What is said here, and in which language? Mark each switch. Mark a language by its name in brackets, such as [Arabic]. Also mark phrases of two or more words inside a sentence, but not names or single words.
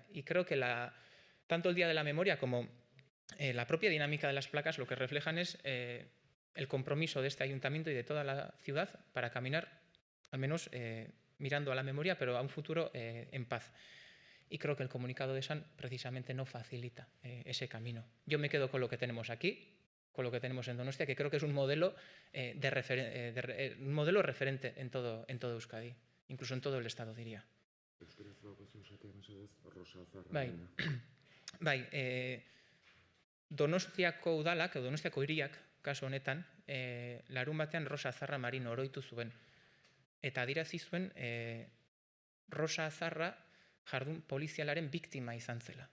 [Spanish] Y creo que tanto el Día de la Memoria como la propia dinámica de las placas lo que reflejan es el compromiso de este ayuntamiento y de toda la ciudad para caminar, al menos mirando a la memoria, pero a un futuro en paz. Y creo que el comunicado de ESAN precisamente no facilita ese camino. Yo me quedo con lo que tenemos aquí, con lo que tenemos en Donostia, que creo que es un modelo, un modelo referente en todo Euskadi, incluso en todo el Estado, diría. [Basque] Donostiako udalak, Donostiako hiriak, kasu honetan, larun batean Rosa Zarra Marin oroitu zuen. Eta adierazi zuen Rosa Zarra jardun polizialaren biktima izan zela.